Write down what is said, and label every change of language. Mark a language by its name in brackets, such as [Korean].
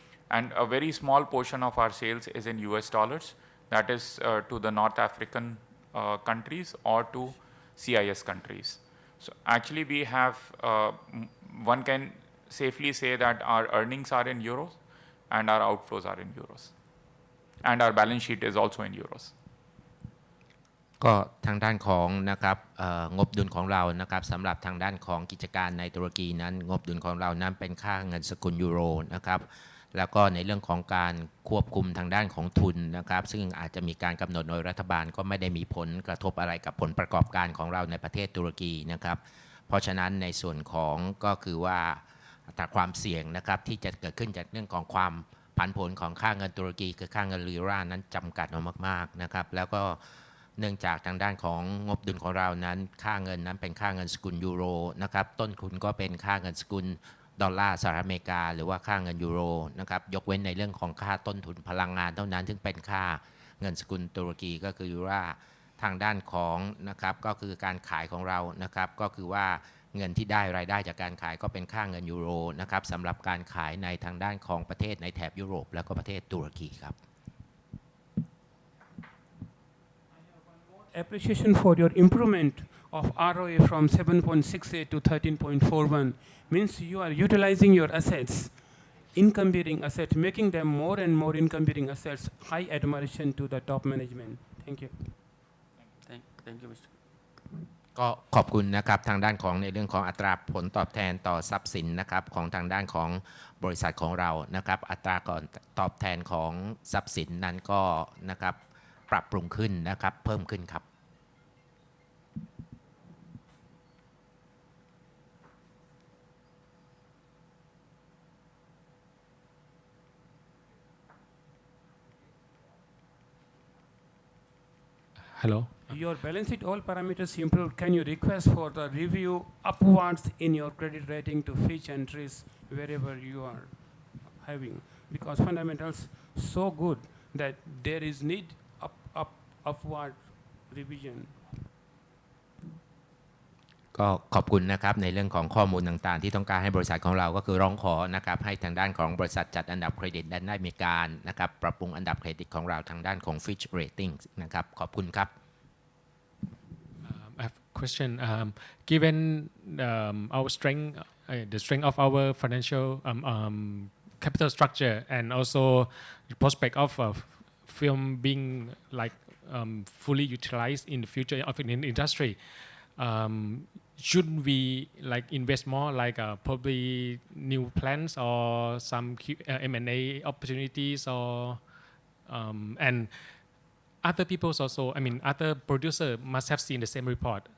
[English] And a very small portion of our sales is in US dollars, that is to the North African countries or to CIS countries. So actually we have, one can safely say that our earnings are in euros and our outflows are in euros. And our balance sheet is also in euros. [Thai] ก็ทางด้านของนะครับงบดุลของเรานะครับสำหรับทางด้านของกิจการในตุรกีนั้นงบดุลของเรานั้นเป็นค่าเงินสกุลยูโรนะครับแล้วก็ในเรื่องของการควบคุมทางด้านของทุนนะครับซึ่งอาจจะมีการกำหนดโดยรัฐบาลก็ไม่ได้มีผลกระทบอะไรกับผลประกอบการของเราในประเทศตุรกีนะครับเพราะฉะนั้นในส่วนของก็คือว่า อัตราความเสี่ยงนะครับที่จะเกิดขึ้นจากเรื่องของความผันผวนของค่าเงินตุรกีคือค่าเงินลีรานั้นจำกัดเอามากๆนะครับแล้วก็เนื่องจากทางด้านของงบดุลของเรานั้นค่าเงินนั้นเป็นค่าเงินสกุลยูโรนะครับต้นทุนก็เป็นค่าเงินสกุลดอลลาร์สหรัฐอเมริกาหรือว่าค่าเงินยูโรนะครับยกเว้นในเรื่องของค่าต้นทุนพลังงานเท่านั้นซึ่งเป็นค่าเงินสกุลตุรกีก็คือยูรา ทางด้านของนะครับก็คือการขายของเรานะครับก็คือว่าเงินที่ได้รายได้จากการขายก็เป็นค่าเงินยูโรนะครับสำหรับการขายในทางด้านของประเทศในแถบยุโรปแล้วก็ประเทศตุรกีครับ [English] Appreciation for your improvement of ROA from 7.68 to 13.41 means you are utilizing your assets, income-bearing assets, making them more and more income-bearing assets. High admiration to the top management. Thank you. Thank you, Mr. [Thai] ก็ขอบคุณนะครับทางด้านของในเรื่องของอัตราผลตอบแทนต่อทรัพย์สินนะครับของทางด้านของบริษัทของเรานะครับอัตราก่อนตอบแทนของทรัพย์สินนั้นก็นะครับปรับปรุงขึ้นนะครับเพิ่มขึ้นครับ [English] Hello. Your balance sheet, all parameters improved. Can you request for the review upwards in your credit rating to Fitch and Trees wherever you are having? Because fundamentals so good that there is need upward revision. [Thai] ก็ขอบคุณนะครับในเรื่องของข้อมูลต่างๆที่ต้องการให้บริษัทของเราก็คือร้องขอนะครับให้ทางด้านของบริษัทจัดอันดับเครดิตได้มีการนะครับปรับปรุงอันดับเครดิตของเราทางด้านของ Fitch Ratings นะครับขอบคุณครับ [English] I have a question. Given our strength, the strength of our financial capital structure, and also the prospect of film being like fully utilized in the future of the industry, should we like invest more, like probably new plans or some M&A opportunities, or and other people also, I mean, other producers must have seen the same report.